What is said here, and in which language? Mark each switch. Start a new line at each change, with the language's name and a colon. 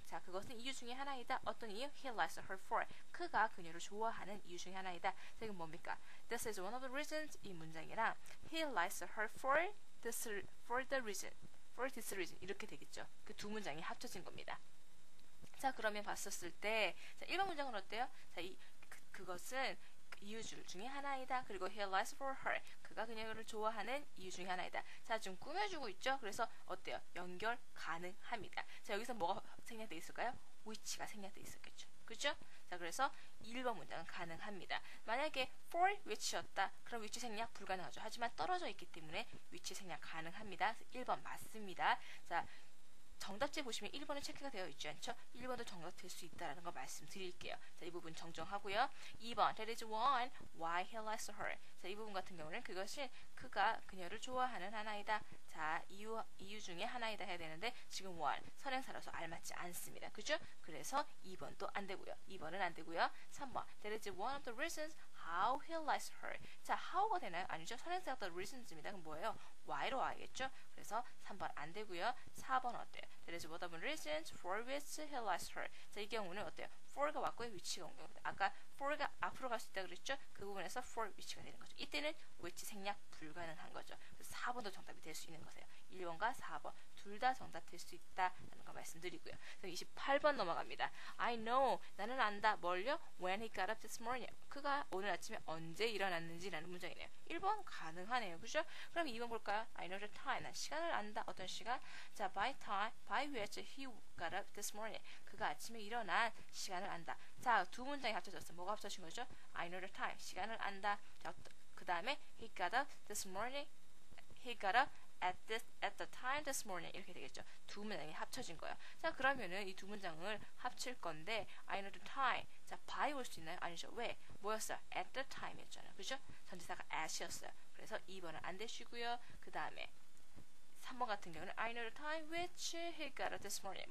Korean: 자, 그것은 이유 중에 하나이다. 어떤 이유?
English: He likes her for.
Korean: 그가 그녀를 좋아하는 이유 중에 하나이다. 자, 이건 뭡니까?
English: This is one of the reasons
Korean: 이 문장이랑
English: He likes her for this reason. For this reason.
Korean: 이렇게 되겠죠. 그 두 문장이 합쳐진 겁니다. 자, 그러면 봤었을 때 자, 1번 문장은 어때요? 자, 그것은 이유줄 중에 하나이다. 그리고
English: he likes for her.
Korean: 그가 그녀를 좋아하는 이유 중에 하나이다. 자, 좀 꾸며주고 있죠? 그래서 어때요? 연결 가능합니다. 자, 여기서 뭐가 생략되어 있을까요? which가 생략되어 있었겠죠. 그죠? 자, 그래서 1번 문장은 가능합니다. 만약에 for which였다. 그럼 which 생략 불가능하죠. 하지만 떨어져 있기 때문에 which 생략 가능합니다. 1번 맞습니다. 자, 정답지 보시면 1번은 체크가 되어 있지 않죠? 1번도 정답될 수 있다는 거 말씀드릴게요. 자, 이 부분 정정하고요.
English: 2번, that is one, why he likes her.
Korean: 자, 이 부분 같은 경우는 그것은 그가 그녀를 좋아하는 하나이다. 자, 이유 중에 하나이다 해야 되는데 지금 one, 선행사라서 알맞지 않습니다. 그죠? 그래서 2번도 안 되고요. 2번은 안 되고요.
English: 3번, that is one of the reasons how he likes her.
Korean: 자, how가 되나요? 아니죠. 선행사가 the reasons입니다. 그럼 뭐예요? why로 와야겠죠? 그래서 3번 안 되고요. 4번 어때요?
English: That is one of the reasons for which he likes her.
Korean: 자, 이 경우는 어때요? for가 왔고요. which가 온 겁니다. 아까 for가 앞으로 갈 수 있다 그랬죠? 그 부분에서 for which가 되는 거죠. 이때는 which 생략 불가능한 거죠. 그래서 4번도 정답이 될 수 있는 거세요. 1번과 4번 둘 다 정답 될 수 있다라는 거 말씀드리고요. 28번 넘어갑니다.
English: I know.
Korean: 나는 안다. 뭘요?
English: When he got up this morning.
Korean: 그가 오늘 아침에 언제 일어났는지라는 문장이네요. 1번 가능하네요. 그죠? 그럼 2번 볼까요?
English: I know the time.
Korean: 난 시간을 안다. 어떤 시간?
English: 자, by which he got up this morning.
Korean: 그가 아침에 일어난 시간을 안다. 자, 두 문장이 합쳐졌어. 뭐가 합쳐진 거죠?
English: I know the time.
Korean: 시간을 안다. 자, 그 다음에
English: he got up this morning. He got up at the time this morning.
Korean: 이렇게 되겠죠. 두 문장이 합쳐진 거예요. 자, 그러면은 이 두 문장을 합칠 건데
English: I know the time.
Korean: 자, by 올 수 있나요? 아니죠. 왜? 뭐였어요?
English: at the time 였잖아요.
Korean: 그죠? 전치사가 at이었어요. 그래서 2번은 안 되시고요. 그 다음에 3번 같은 경우는
English: I know the time which he got up this morning.